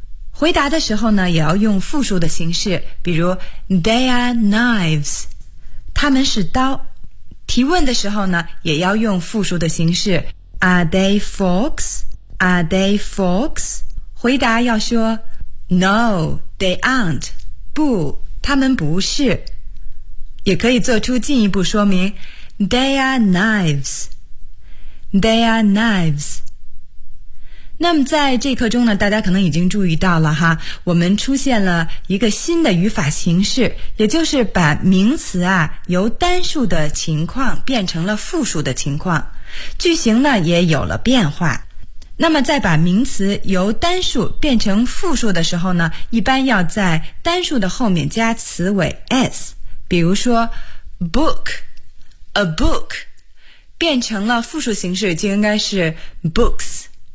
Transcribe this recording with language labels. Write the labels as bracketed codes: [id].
[zh] 回答的时候呢，也要用复数的形式，比如 [en] They are knives， [zh] 他们是刀。提问的时候呢，也要用复数的形式 [en] Are they forks? Are they forks? [zh] 回答要说 [en] No, they aren't， [zh] 不，他们不是。也可以做出进一步说明 [en] They are knives， They are knives。 [zh] 那么在这课中呢，大家可能已经注意到了哈，我们出现了一个新的语法形式，也就是把名词啊由单数的情况变成了复数的情况，句型呢也有了变化。那么在把名词由单数变成复数的时候呢，一般要在单数的后面加词尾 s， 比如说 book， a book， 变成了复数形式就应该是 books。